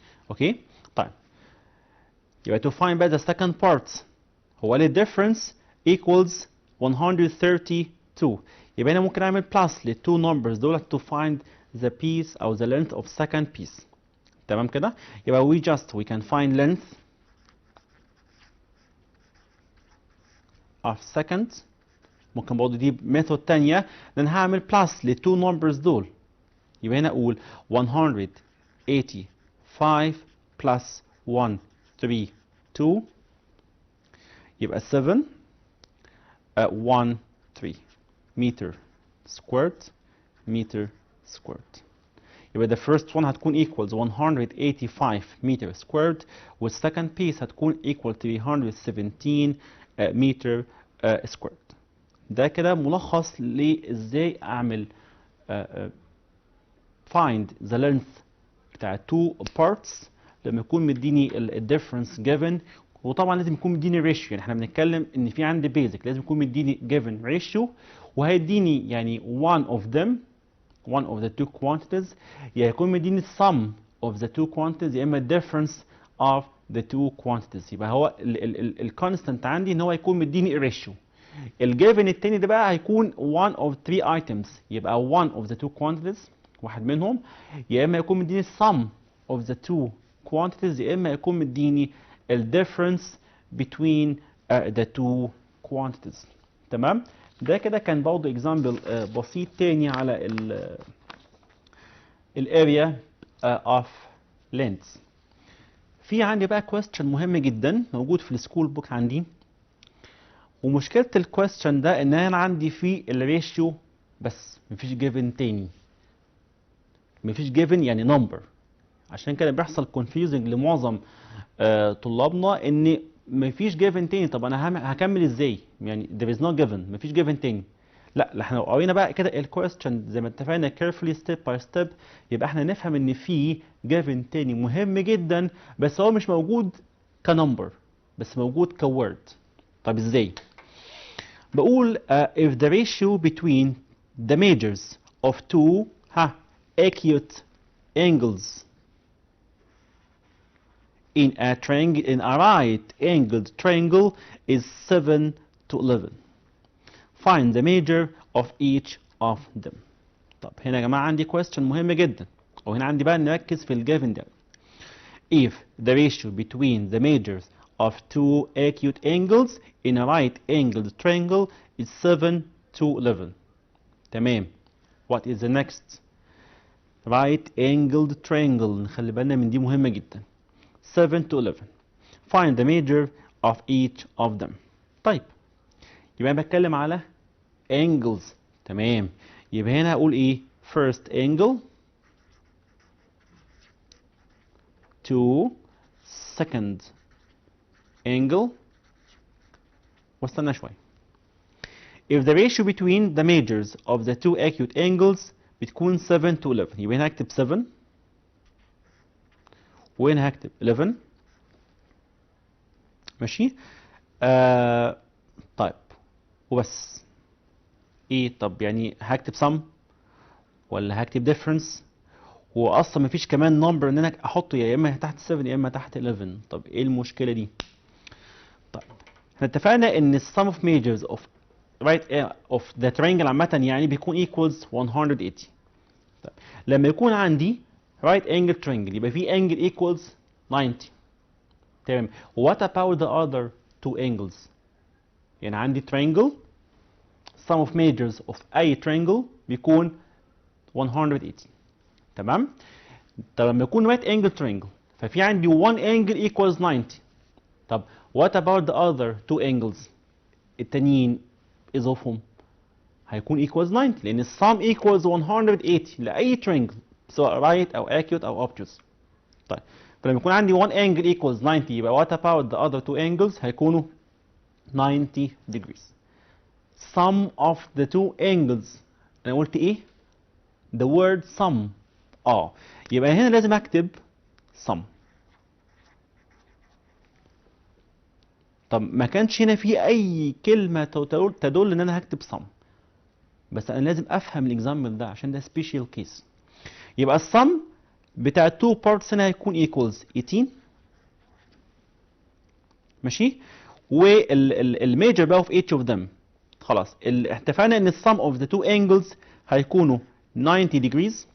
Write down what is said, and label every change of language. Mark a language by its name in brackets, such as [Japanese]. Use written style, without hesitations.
[Arabic] اوكي طيب يبقى [English] to find بقى the second part هو ليه difference equals 132 [Arabic] يبقى انا ممكن اعمل [English] plus لل two numbers دول to find the piece او the length of second piece. [Arabic] تمام كده يبقى [English] we can find length of second. [Arabic] ممكن برضه دي ميثود تانية لان هعمل plus لل two numbers دول يبقى هنا اقول 185 plus 132 يبقى 7 1 3 [English] meter squared meter squared. يبقى the first one هتكون equals 185 meter squared والsecond piece هتكون equal 317 meter squared. [Arabic] ده كده ملخص لازاي اعمل [English] find the length [Arabic] بتاع two parts لما يكون مديني [English] difference given، [Arabic] وطبعا لازم يكون مديني ratio. يعني احنا بنتكلم ان في عندي basic لازم يكون مديني [English] given ratio [Arabic] وهيديني يعني [English] one of the two quantities [Arabic] يا يكون مديني [English] sum of the two quantities [Arabic] يا اما [English] difference of the two quantities. [Arabic] يبقى هو الكونستنت عندي ان هو يكون مديني ratio. الجيفن التاني ده بقى هيكون [English] one of three items يبقى one of the two quantities [Arabic] واحد منهم يا اما يكون مديني [English] sum of the two quantities [Arabic] يا اما يكون مديني [English] difference between the two quantities. [Arabic] تمام ده كده كان برضه اكزامبل بسيط تاني على الاريا [English] of length. [Arabic] في عندي بقى question مهم جدا موجود في السكول بوك عندي، ومشكله الكويستشن ده ان انا عندي فيه الريشيو بس مفيش جيفن تاني، مفيش جيفن يعني نمبر. عشان كده بيحصل كونفيوزنج لمعظم طلابنا ان مفيش جيفن تاني. طب انا هكمل ازاي؟ يعني [English] there is no given [Arabic] مفيش جيفن تاني. لا احنا لو قرينا بقى كده الكويستشن زي ما اتفقنا [English] carefully step by step [Arabic] يبقى احنا نفهم ان في جيفن تاني مهم جدا بس هو مش موجود كنمبر بس موجود كورد. طب ازاي؟ بقول [English] if the ratio between the measures of two acute angles in a right angled triangle is 7 to 11. Find the measure of each of them. [Arabic] طب هنا يا جماعة عندي question مهم جدا، وهنا عندي بقى نركز في الجيفن ده. [English] If the ratio between the measures of two acute angles in a right angled triangle is 7 to 11. تمام. What is the next? Right angled triangle. [Arabic] نخلي بالنا من دي مهمة جدا. [English] 7 to 11. Find the measure of each of them. [Arabic] طيب يبقى أنا بتكلم على angles. تمام. يبقى هنا هقول ايه؟ [English] first angle to second angle [Arabic] واستنى شوية. [English] If the ratio between the measures of the two acute angles بتكون 7 to 11 [Arabic] يبقى هنا هكتب [English] 7 [Arabic] وهنا هكتب [English] 11. [Arabic] ماشي؟ طيب وبس. ايه طب يعني هكتب sum ولا هكتب difference واصلا مفيش كمان نمبر ان انا احطه يا اما تحت 7 يا اما تحت 11. طب ايه المشكله دي؟ طيب احنا اتفقنا ان [English] السم of measures of of the triangle [Arabic] عامه يعني بيكون ايكوالز 180. طيب لما يكون عندي [English] right angle triangle [Arabic] يبقى في [English] angle equals [Arabic] 90. تمام. [English] what about the other two angles؟ [Arabic] يعني عندي [English] triangle sum of measures of أي triangle بيكون 180. [Arabic] تمام. طب لما يكون [English] right angle triangle [Arabic] ففي عندي [English] one angle equals 90. طب what about the other two angles؟ [Arabic] التانيين إظافهم هيكون [English] equals 90 [Arabic] لأن السم [English] equals 180 لأي triangle سواء right أو acute أو obtuse. [Arabic] طيب فلما يكون عندي [English] one angle equals 90 يبقى what about the other two angles هيكونوا 90 degrees. Sum of the two angles [Arabic] أنا قلت إيه؟ [English] the word sum. [Arabic] يبقى هنا لازم أكتب sum. طب ما كانش هنا في أي كلمة تدل إن أنا هكتب sum. بس أنا لازم أفهم الإكزامبل ده عشان ده [English] special case. [Arabic] يبقى السم بتاع two parts هنا هيكون equals 18. ماشي؟ والميجر بقى [English] of each of them [Arabic] خلاص اتفقنا ان [English] السم of the two angles هيكونوا 90 degrees.